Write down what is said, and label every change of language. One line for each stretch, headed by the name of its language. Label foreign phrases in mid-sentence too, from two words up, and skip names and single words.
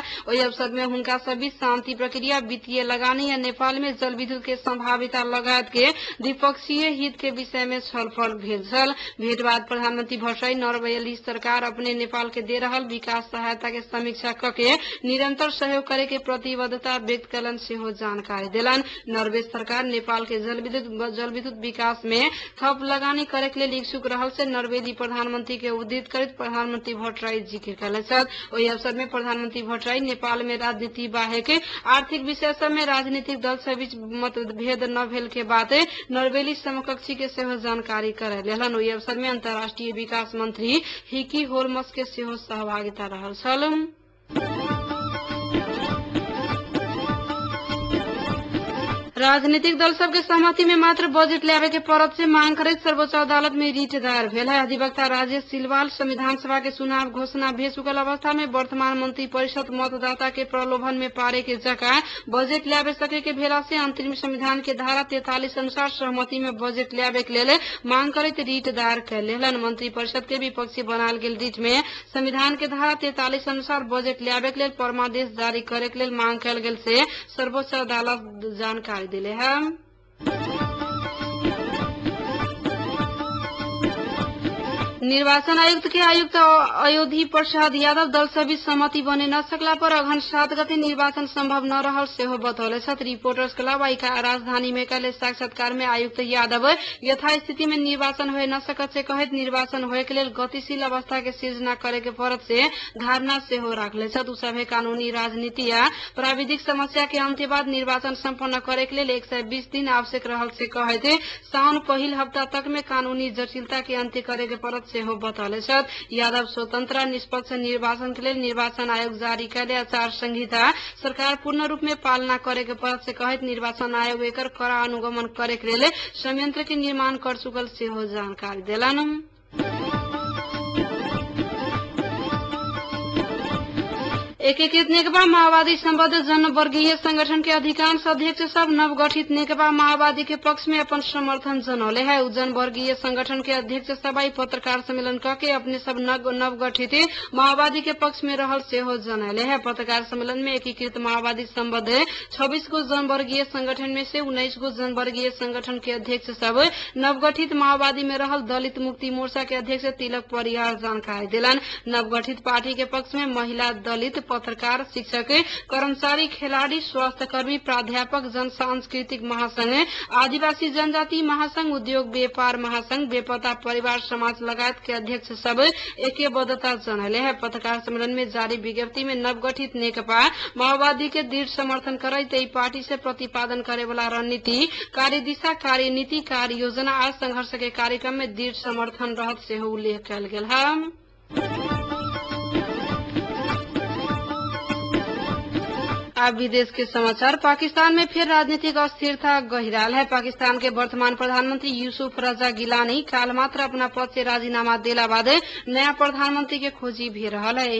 Maithili: ओहि अवसर में हुनका सब बीच शांति प्रक्रिया, वित्तीय लगानी या नेपाल में जल विद्युत के संभाविता लगायत के द्विपक्षीय हित के विषय में छलफल भेल छल। भेंट बाद प्रधानमंत्री भट्टराई नॉर्वेली सरकार अपने नेपाल के दे रहल विकास सहायता के समीक्षा करके निरंतर सहयोग करे के प्रतिबद्धता व्यक्त कलन से हो जानकारी दिलन। नॉर्वे सरकार नेपाल के जल विद्युत विकास में थप लगानी करे के लिए इच्छुक रहल से नॉर्वेली प्रधानमंत्री के उद्धृत करत प्रधानमंत्री भट्टराई जिक्र कैले छथि। ओहि अवसर में प्रधानमंत्री भट्टराई नेपाल में राजनीति बाहेक आर्थिक विषय सब में राजनीतिक दल से बीच मतभेद न भेल के बाद नॉर्वेली समकक्षी के सेहो जानकारी करैलेहन। ओहि अवसर में अंतर्राष्ट्रीय विकास मंत्री हिकी होलमस के सेहो सहभागिता रहल छल। राजनीतिक दल सबके सहमति में मात्र बजट लावे के परत से मांग करत सर्वोच्च अदालत में रिट दायर भेल है। अधिवक्ता राजेश सिलवाल संविधान सभा के चुनाव घोषणा भे चुकल अवस्था में वर्तमान मंत्री परिषद मतदाता के प्रलोभन में पारे के जगह बजट लावे सके के भेला से अंतरिम संविधान के धारा 43 अनुसार सहमति में बजट लावे के लिए मांग करत रिट दायर कैलेहन। मंत्री परिषद के विपक्षी बनाल गेल रिट में संविधान के धारा 43 अनुसार बजट लावे के लिए परमादेश जारी करे के लिए मांग कैल गेल से सर्वोच्च अदालत जानकारी दिले हैं। निर्वाचन आयुक्त के आयुक्त अयोधी प्रसाद यादव दल से बीच सहमति बने न सकला पर अघन 7 गते निर्वाचन संभव न रहल सेहो बतौले छथि। रिपोर्टर्स क्लब राजधानी में कल साक्षात्कार में आयुक्त यादव यथास्थिति में निर्वाचन हो न सकत से कहत निर्वाचन होए के लेल गतिशील अवस्था के सृजना करे के पड़त से धारणा सेहो राखले छथि। सभे कानूनी राजनीति या प्राविधिक समस्या के अंत्य बाद निर्वाचन संपन्न करे के लेल 120 दिन आवश्यक रहल से कहते साउन पहिल हफ्ता तक में कानूनी जटिलता के अंत्य करे के पड़त सेहो बतौले छथि। यादव स्वतंत्र निष्पक्ष निर्वाचन के लिए निर्वाचन आयोग जारी कैले आचार संहिता सरकार पूर्ण रूप में पालना करे के पड़त से कहत निर्वाचन आयोग एकर कड़ा अनुगमन करे के लिए संयंत्र के निर्माण कर चुकल सेहो जानकारी देलन। एकीकृत नेकपा माओवादी संबद्ध जनवर्गीय संगठन के अधिकांश अध्यक्ष सब नवगठित नेकपा माओवादी के पक्ष में अपन समर्थन जनौले है। जनवर्गीय संगठन के अध्यक्ष सभाई पत्रकार सम्मेलन करके अपने सब नवगठित माओवादी के पक्ष में रहल सेहो जनौले है। पत्रकार सम्मेलन में एकीकृत माओवादी संबद्ध 26 गो जनवर्गीय संगठन में से 19 गो जनवर्गीय संगठन के अध्यक्ष सब नवगठित माओवादी में रहल दलित मुक्ति मोर्चा के अध्यक्ष तिलक परियार जानकारी दिलन। नवगठित पार्टी के पक्ष में महिला, दलित, पत्रकार, शिक्षक, कर्मचारी, खिलाड़ी, स्वास्थ्यकर्मी, प्राध्यापक, जन सांस्कृतिक महासंघ, आदिवासी जनजाति महासंघ, उद्योग व्यापार महासंघ, बेपत्ता परिवार समाज लगायत के अध्यक्ष सब ऐक्यबद्धता जनौले है। पत्रकार सम्मेलन में जारी विज्ञप्ति में नवगठित नेकपा माओवादी के दृढ़ समर्थन करैत ई पार्टी से प्रतिपादन करे वाला रणनीति, कार्यदिशा, कार्यनीति, कार्य योजना आ संघर्ष के कार्यक्रम में दृढ़ समर्थन रहत सेहो उल्लेख कयल गेल है। अब विदेश के समाचार। पाकिस्तान में फिर राजनीतिक अस्थिरता गहिराल है। पाकिस्तान के वर्तमान प्रधानमंत्री यूसुफ रजा गिलानी काल मात्र अपना पद से राजीनामा देला बाद नया प्रधानमंत्री के खोजी भी रहल है।